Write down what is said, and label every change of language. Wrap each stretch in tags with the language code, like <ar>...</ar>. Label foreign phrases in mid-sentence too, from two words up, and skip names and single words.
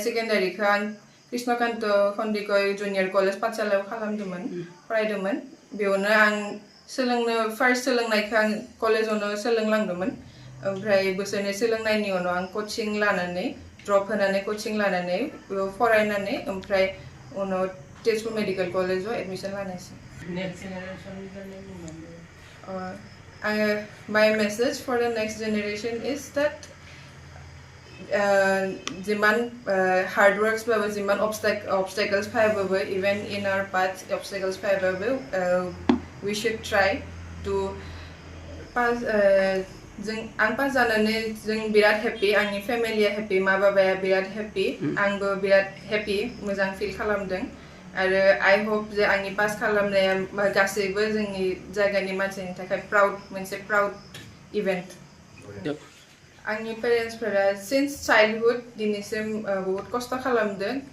<brx>सेकेन्डारिखौ आं कृष्णकान्त खन्दिकय जुनियर कलेज पाठशालायाव खालामदोंमोन फरायदोंमोन बेयावनो आं फार्स्ट सोलोंनायखौ आं कलेजावनो सोलोंलांदोंमन ओमफ्राय बोसोरनै सोलोंनायनि उनाव आं</brx> <en>coaching lananai drop</en> <brx>होनानै कोचिं लानानै फरायनानै ओमफ्राय उनाव तेजपुर मेडिकल कलेजाव एडमिशन लानायसै</brx> <en>next</en> <brx>जेनेरेशन</brx> <en>my message for the next generation is</en> <brx>that जिमान</brx> <en>hard works</en> <brx>बाबो जिमान obstacles फायबाबो</brx> <en>even in our path</en> <brx>obstacles फायबाबो</brx> <en>we should try to pass</en> <brx>आं पास जानानै जों बिराद हेपि आंनि फेमिलिया हेपि मा बाबाया बिराद हेपि आंबो बिराद हेपि मोजां फिल खालामदों आरो</brx> <en>I hope je</en> <brx>आंनि पास खालामनाया गासैबो जोंनि जायगानि मानसिनि थाखाय मोनसे</brx> <en>proud event</en> <brx>आंनि पेरेन्ट्सफोरा</brx> <en>since childhood</en> <brx>दिनैसिम बहुत खस्थ' खालामदों</brx>